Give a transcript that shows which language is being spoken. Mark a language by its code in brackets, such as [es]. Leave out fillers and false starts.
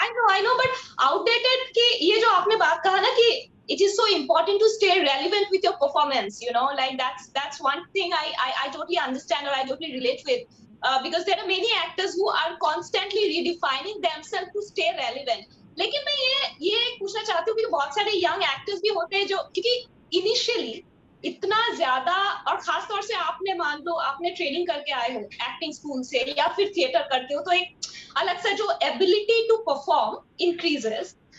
[en] I know, but [hi] outdated की ये जो आपने बात कहा ना कि [en] it is so important to stay relevant with your performance, you know, like that's one thing I totally understand, or I totally relate with, because there are many actors who are constantly redefining themselves to stay relevant. [hi] लेकिन मैं ये पूछना चाहती हूँ कि बहुत सारे young actors भी होते हैं जो, क्योंकि इनिशियली इतना ज्यादा, और खास तौर से आपने मान लो आपने ट्रेनिंग करके आए हो एक्टिंग स्कूल से या फिर थिएटर करते हो, तो एक अलग सा जो [en] ability to perform increases,